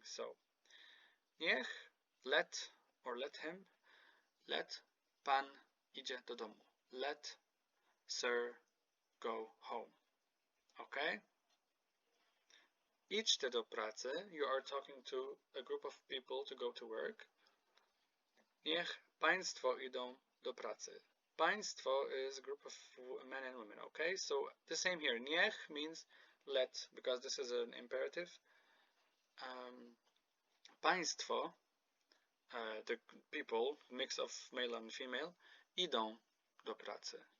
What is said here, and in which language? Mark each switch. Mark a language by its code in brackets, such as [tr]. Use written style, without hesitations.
[en] So niech, let him, let [pl] pan idzie do domu. [en] Let sir go home. Okay? [pl] Idźcie do pracy, [en] you are talking to a group of people to go to work. [pl] Niech państwo idą do pracy. [en] Państwo is a group of men and women, okay? So the same here. Niech means let, because this is an imperative. Państwo, the people, mix of male and female, [pl] idą do pracy.